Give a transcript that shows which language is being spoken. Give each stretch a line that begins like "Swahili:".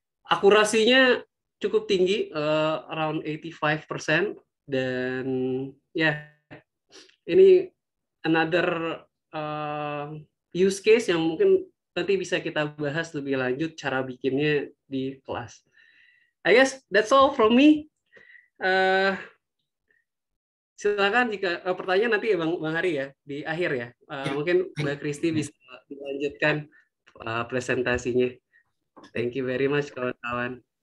Indonesian: Akurasinya cukup tinggi,
English: around 85%,
Indonesian: dan ya ini
English: another use case
Indonesian: yang mungkin nanti bisa kita bahas lebih lanjut cara bikinnya di kelas.
English: I guess that's all from me.
Indonesian: Silakan jika pertanyaan nanti ya Bang Hari ya di akhir ya. Mungkin Mbak Kristi bisa melanjutkan presentasinya.
English: Thank you very much kawan-kawan.